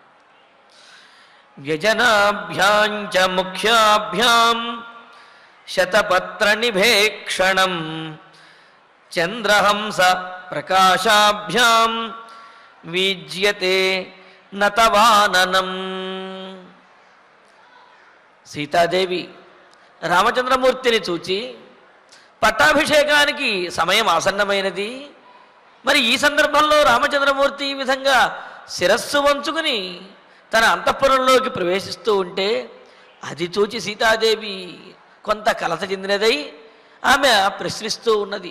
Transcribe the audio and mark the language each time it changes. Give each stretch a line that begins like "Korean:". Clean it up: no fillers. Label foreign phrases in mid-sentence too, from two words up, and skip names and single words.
Sanskrit: व्यजनाभ्यां च मुख्याभ्यां शतपत्रनिभेक्षणं चन्द्रहंस प्रकाशाभ्यां विज्यते नतवाननं।
Telugu: సీతాదేవి రామచంద్రమూర్తిని చూచి పట్టాభిషేకానికి సమయం ఆసన్నమైనది, మరి ఈ సందర్భంలో రామచంద్రమూర్తి ఈ విధంగా శిరస్సు వంచుకుని తన అంతఃపురంలోకి ప్రవేశిస్తూ ఉంటే అది చూచి సీతాదేవి కొంత కలత చెందినదై ఆమె ప్రశ్నిస్తూ ఉన్నది.